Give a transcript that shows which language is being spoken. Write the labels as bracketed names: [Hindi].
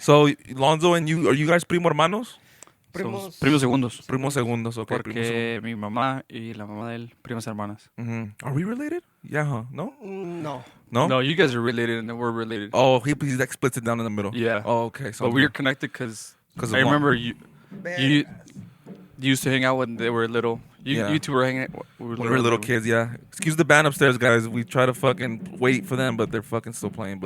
[English] So, Lonso and you, are you guys [Spanish] primo hermanos? Somos primos segundos. Primos segundos, okay. Porque mi mamá y la mamá de él, primas hermanas. [English] Are we related? Yeah, huh? No? No. No? No, you guys are related and then we're related. Oh, he's like splits it down in the middle. Yeah. Oh, okay. So But we're connected because of I remember mom. you used to hang out when they were little. Yeah. You two were hanging out When we were little kids, yeah. Excuse the band upstairs, guys. We try to fucking wait for them, but they're fucking still playing.